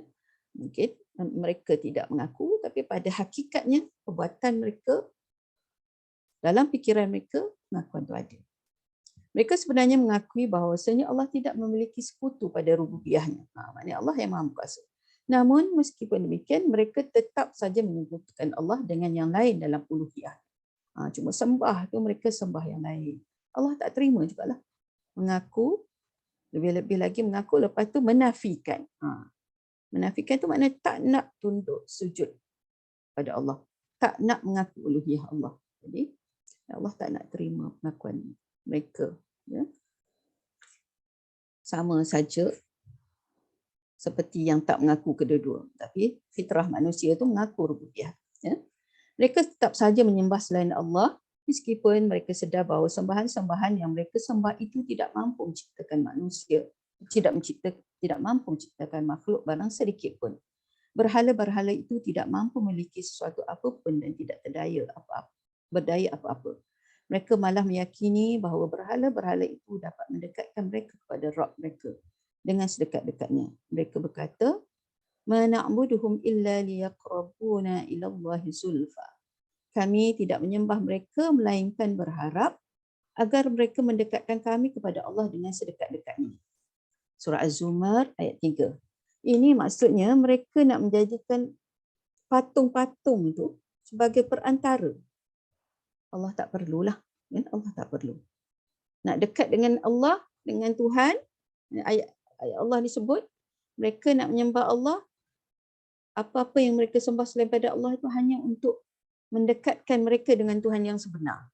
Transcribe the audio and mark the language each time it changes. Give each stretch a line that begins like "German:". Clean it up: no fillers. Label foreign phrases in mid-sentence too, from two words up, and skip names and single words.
Malay: Mungkin mereka tidak mengaku, tapi pada hakikatnya perbuatan mereka dalam fikiran mereka pengakuan itu ada. Mereka sebenarnya mengakui bahawasanya Allah tidak memiliki sekutu pada rububiyahnya. Maknanya Allah yang maha berkuasa. Namun meskipun demikian, mereka tetap saja menyebutkan Allah dengan yang lain dalam uluhiyah. Cuma sembah tu mereka sembah yang lain. Allah tak terima jugalah. Mengaku, lebih-lebih lagi mengaku, lepas tu menafikan. Menafikan tu maknanya tak nak tunduk sujud pada Allah. Tak nak mengaku uluhiyah Allah. Jadi Allah tak nak terima pengakuan mereka. Ya. Sama saja seperti yang tak mengaku kedua-dua. Tapi fitrah manusia tu mengaku rububiyah. Ya. Mereka tetap saja menyembah selain Allah meskipun mereka sedar bahawa sembahan-sembahan yang mereka sembah itu tidak mampu menciptakan manusia, tidak mampu menciptakan makhluk barang sedikit pun. Berhala-berhala itu tidak mampu memiliki sesuatu apapun dan tidak berdaya apa-apa. Mereka malah meyakini bahawa berhala-berhala itu dapat mendekatkan mereka kepada Rabb mereka dengan sedekat-dekatnya. Mereka berkata,
Arabic: "ما نعبدهم إلا ليقربونا إلى الله زلفى."
Malay: Kami tidak menyembah mereka melainkan berharap agar mereka mendekatkan kami kepada Allah dengan sedekat-dekatnya. Surah Az-Zumar ayat 3. Ini maksudnya mereka nak menjadikan patung-patung itu sebagai perantara. Allah tak perlulah. Allah tak perlu. Nak dekat dengan Allah, dengan Tuhan, ayat Allah disebut, mereka nak menyembah Allah, apa-apa yang mereka sembah selain pada Allah itu hanya untuk mendekatkan mereka dengan Tuhan yang sebenar.